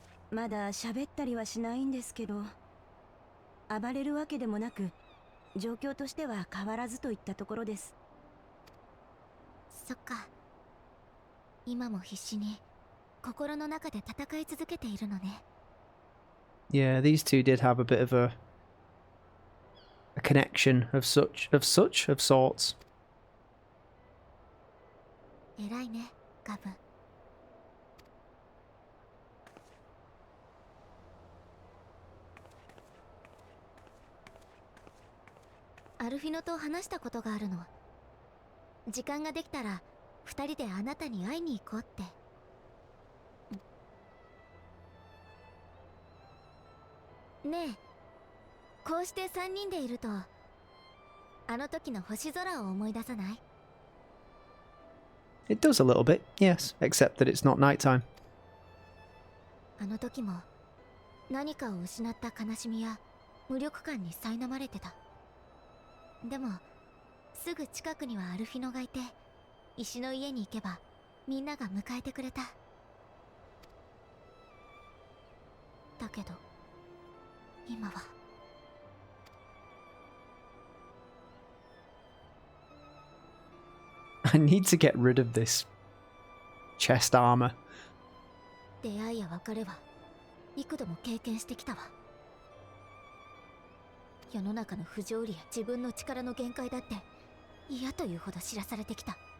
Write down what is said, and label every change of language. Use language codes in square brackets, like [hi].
[ja] まだ喋ったりはしないんですけど、暴れるわけでもなく、状況としては変わらずといったところです。そっか。今も必死に心の中で戦い続けているのね。 [en] Yeah, these two did have a bit of a connection of sorts. [ja] 偉いね、ガブ。アルフィノと話したことがあるの。時間ができたら二人であなたに会いに行こうって。ねえ、こうして三人でいるとあの時の星空を思い出さない？ [en] It does a little bit, yes, except that it's not nighttime. [ja] あの時も何かを失った悲しみや無力感に苛まれてた。でもすぐ近くにはアルフィノがいて、石の家に行けばみんなが迎えてくれた。だけど今は [en] I need to get rid of this chest armor. [ja] 出会いや別れは幾度も経験してきたわ。世の中の不条理や自分の力の限界だって嫌というほど知らされてきた。